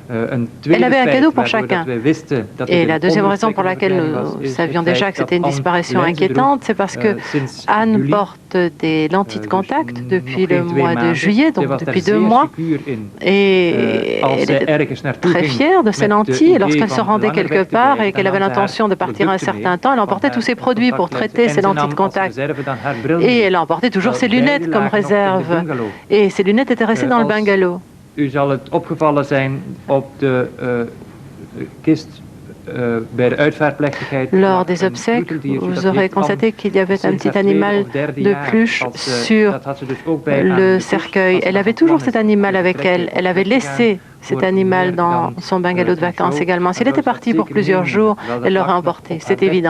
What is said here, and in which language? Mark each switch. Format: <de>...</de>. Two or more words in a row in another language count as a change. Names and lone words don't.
<fr>Elle avait un cadeau pour chacun. Et la deuxième raison pour laquelle nous savions déjà que c'était une disparition inquiétante, c'est parce que Anne porte des lentilles de contact depuis le mois de juillet, donc depuis 2 mois. Et elle était très fière de ces lentilles. Et lorsqu'elle se rendait quelque part et qu'elle avait l'intention de partir un certain temps, elle emportait tous ses produits pour traiter ses lentilles de contact. Et elle emportait toujours ses lunettes comme réserve. Et ses lunettes étaient restées dans le bungalow.</fr> <nl>U zal het opgevallen zijn op de kist bij de uitvaartplechtigheid.</nl> <fr>Lors des obsèques, vous aurez constaté qu'il y avait un petit animal de peluche sur le cercueil. Elle avait toujours cet animal avec elle. Elle avait laissé cet animal dans son bungalow de vacances également. S'il était parti pour plusieurs jours, elle l'aurait emporté, c'est évident.</fr>